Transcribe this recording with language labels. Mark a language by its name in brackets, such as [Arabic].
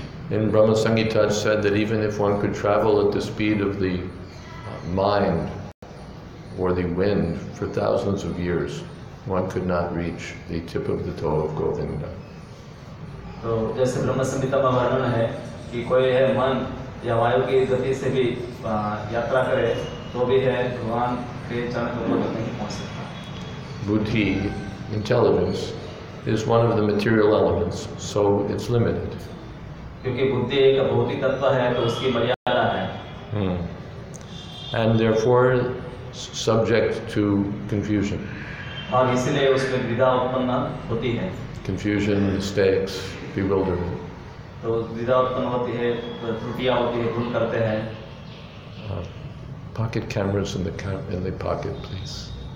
[English] In Brahma Samhita it's said that even if one could travel at the speed of the mind or the wind for thousands of years, one could not reach the tip of the toe of Govinda. [Hindi] तो जैसे ब्रह्म संहिता में वर्णन है कि कोई है मन या वायु की गति से भी यात्रा करे तो भी है भगवान के चरण कमलों तक नहीं पहुंच सकता. [English] Buddhi, intelligence, is one of the material elements, so it's limited. [Hindi] क्योंकि बुद्धि एक भौतिक तत्व है तो उसकी मर्यादा है. [English] And therefore subject to confusion. [Hindi] और इसीलिए उसमें द्विधा उत्पन्न होती है. [English] Confusion, mistakes, bewilderment. [Hindi] तो द्विधा उत्पन्न होती है, त्रुटियां होती है, भूल करते हैं. [English] Pocket cameras in the pocket, please.